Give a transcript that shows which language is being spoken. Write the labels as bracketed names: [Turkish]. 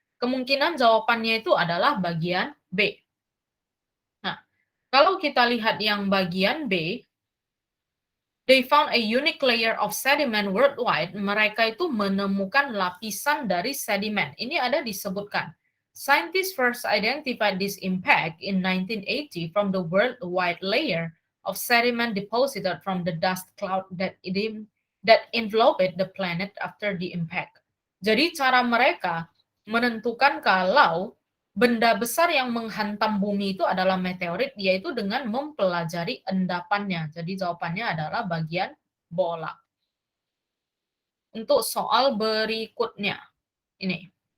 [Indonesian] Kemungkinan jawabannya itu adalah bagian B. Nah, kalau kita lihat yang bagian B, [English] they found a unique layer of sediment worldwide. [Indonesian] Mereka itu menemukan lapisan dari sedimen. Ini ada disebutkan. [English] Scientists first identified this impact in 1980 from the worldwide layer of sediment deposited from the dust cloud that enveloped the planet after the impact. [Indonesian] Jadi cara mereka menentukan kalau benda besar yang menghantam bumi itu adalah meteorit, yaitu dengan mempelajari endapannya. Jadi jawabannya adalah bagian bola. Untuk soal berikutnya, ini.